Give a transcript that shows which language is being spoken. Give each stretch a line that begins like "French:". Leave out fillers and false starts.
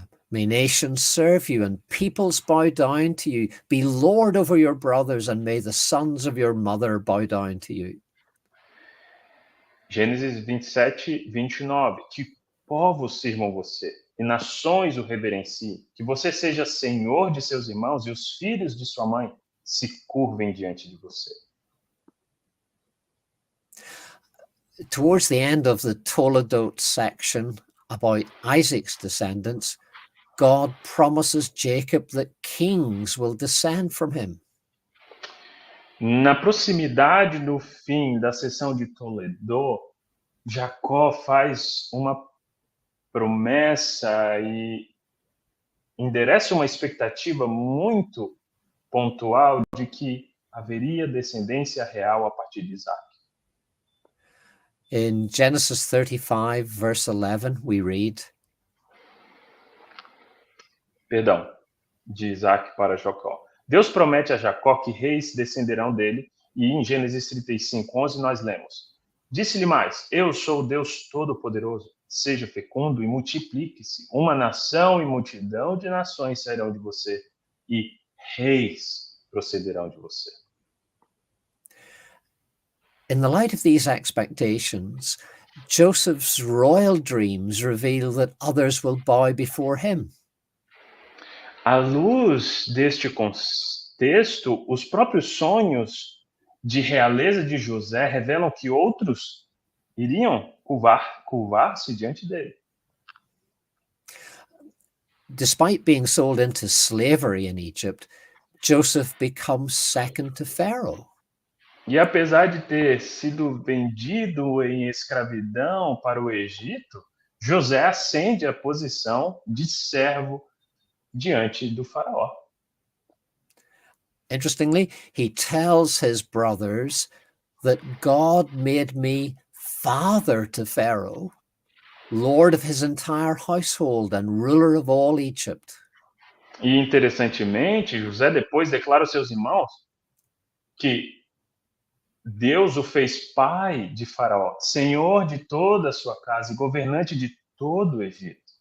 English: May nations serve you and peoples bow down to you. Be Lord over your brothers and may the sons of your mother bow down to you.
Portuguese: Gênesis 27, 29. Que povos sirvam você e nações o reverenciem. Que você seja senhor de seus irmãos e os filhos de sua mãe se curvem diante de você.
English: Towards the end of the Toledot section about Isaac's descendants, God promises Jacob that kings will descend from him.
Portuguese: Na proximidade do fim da sessão de Toledo, Jacó faz uma promessa e endereça uma expectativa muito pontual de que haveria descendência real a partir de Isaac.
English: In Genesis 35, verse 11, we read,
Portuguese: de Isaac para Jacó. Deus promete a Jacó que reis descenderão dele, e em Gênesis 35, 11 nós lemos: Disse-lhe mais, eu sou o Deus Todo-Poderoso, seja fecundo e multiplique-se, uma nação e multidão de nações sairão de você, e reis procederão de você.
English: In the light of these expectations, Joseph's royal dreams reveal that others will bow before him.
Portuguese: À luz deste contexto, os próprios sonhos de realeza de José revelam que outros iriam curvar-se diante dele.
English: Despite being sold into slavery in Egypt, Joseph becomes second to Pharaoh.
Portuguese: E apesar de ter sido vendido em escravidão para o Egito, José ascende à posição de servo diante do faraó.
English: Interestingly, he tells his brothers that God made me father to Pharaoh, lord of his entire household and ruler of all Egypt.
Portuguese: E interessantemente, José depois declara aos seus irmãos que Deus o fez pai de Faraó, senhor de toda a sua casa e governante de todo o Egito.